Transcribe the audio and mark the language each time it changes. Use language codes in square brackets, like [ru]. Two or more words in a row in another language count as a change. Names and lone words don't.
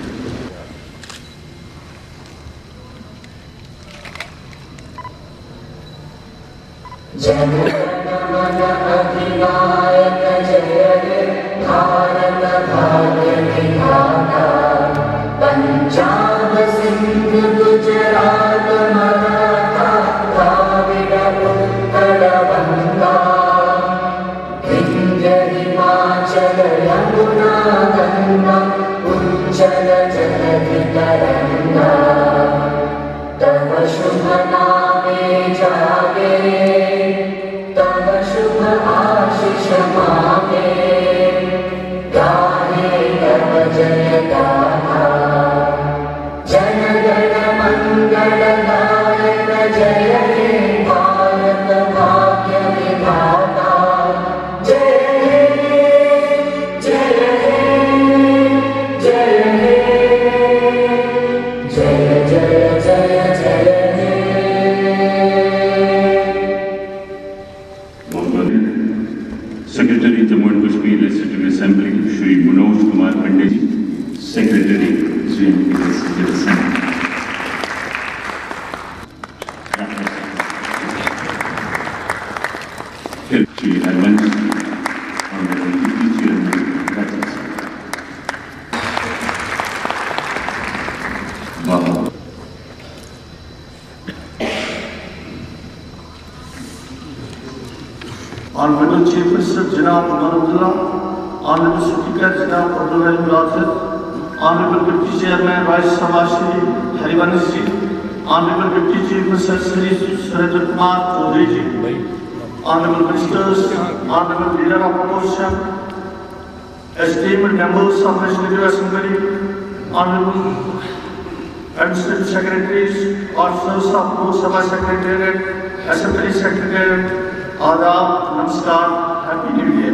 [bn] অধিনায়ক জয় হে ভারত ভাগ্য বিধাতা, পাঞ্জাব সিন্ধু গুজরাট মারাঠা দ্রাবিড় উৎকল বঙ্গ, বিন্ধ্য হিমাচল যমুনা গঙ্গা উচ্ছল জলধি তরঙ্গ, তব শুভ নামে জাগে, তব শুভ আশিস মাগে, গাহে তব জয় গাথা, জন গণ মঙ্গল দায়ক জয় হে ভারত ভাগ্য বিধাতা, জয় হে জয় হে জয় হে জয় জয় জয় জয় হে। [en] Secretary Jammu and Kashmir Legislative Assembly Shri Manoj Kumar Pandey ji, Secretary Sri Legislative Assembly Shri Harivansh ji, Honorable Deputy Chairman Rajya Sabha। [hi] बहुत [en] Honorable Chief Minister Janab Umar Abdullah, Honorable Speaker Janab Abdul Rahim Rathod, Honorable Deputy Chairman Rajya Sabha Shri Harivansh Ji, Honorable Deputy Chief Minister Shri Surendra Kumar Chowdhury Ji, Honorable Ministers, Honorable Leader of Opposition, esteemed members of Legislative Assembly, Honorable Administrative Secretaries, officers of Lok Sabha Secretariat, Assembly Secretariat, Adab, Namaskar, Happy New Year.